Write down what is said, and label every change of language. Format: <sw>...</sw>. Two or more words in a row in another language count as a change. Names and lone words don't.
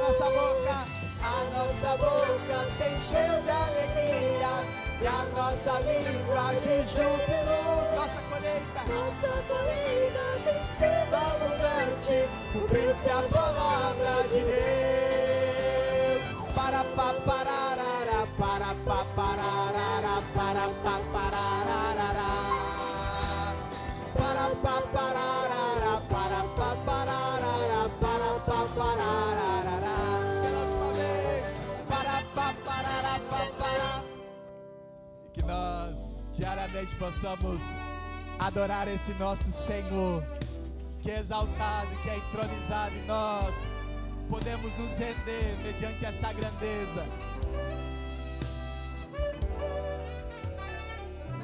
<pt>A nossa boca se encheu de alegria e a nossa língua de júbilo. Nossa colheita tem sido abundante, cumpriu-se a palavra de Deus. Para pa pararara, para pa pararara, para pa pararara. Para pa pararara, para pa pararara, para pa pararara. Pela última vez. Para pa pararara, pa pará. E que nós diariamente possamos adorar esse nosso Senhor, que é exaltado, que é entronizado em nós. Podemos nos render mediante essa grandeza.</pt>